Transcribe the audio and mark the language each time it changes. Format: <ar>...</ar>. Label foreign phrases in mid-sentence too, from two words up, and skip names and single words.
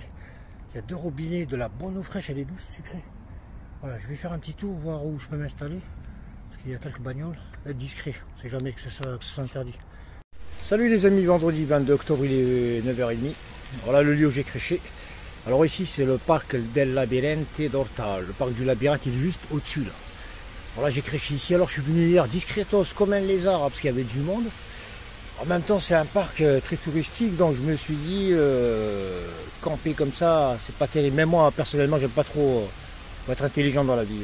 <fr>Il y a 2 robinets, de la bonne eau fraîche, elle est douce, sucrée. Voilà, je vais faire un petit tour, voir où je peux m'installer. Parce qu'il y a quelques bagnoles. Être discret, on ne sait jamais que ce soit interdit. Salut les amis, vendredi 22 octobre, il est 9h30. Voilà le lieu où j'ai créché. Alors ici c'est le parc del Laberinth d'Horta. Le parc du labyrinthe il est juste au-dessus là. Voilà, j'ai créché ici. Alors je suis venu hier discretos comme un lézard parce qu'il y avait du monde. En même temps c'est un parc très touristique, donc je me suis dit camper comme ça c'est pas terrible. Même moi personnellement j'aime pas trop être intelligent dans la vie.</fr>